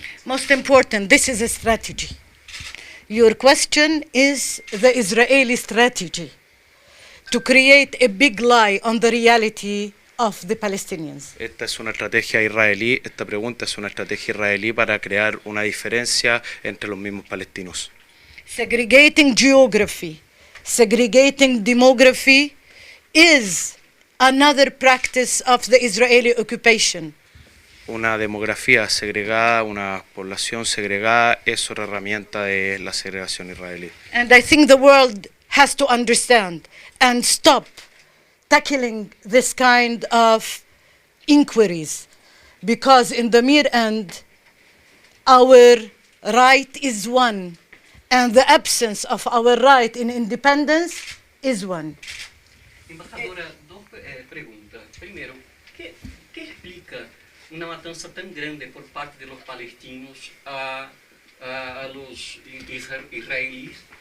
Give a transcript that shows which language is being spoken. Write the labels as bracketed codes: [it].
[en] Most important, this is a strategy. Your question is the Israeli strategy to create a big lie on the reality of the Palestinians. [es] Esta es una estrategia israelí, esta pregunta es una estrategia israelí para crear una diferencia entre los mismos palestinos. [en] Segregating geography, segregating demography is another practice of the Israeli occupation. [es] Una demografía segregada, una población segregada es otra herramienta de la segregación israelí. [en] And I think the world has to understand and stop tackling this kind of inquiries, because in the mere end, our right is one, and the absence of our right in independence is one. [es] Embajadora, dos preguntas. Primero, ¿qué explica una matanza tan grande por parte de los palestinos a los israelíes?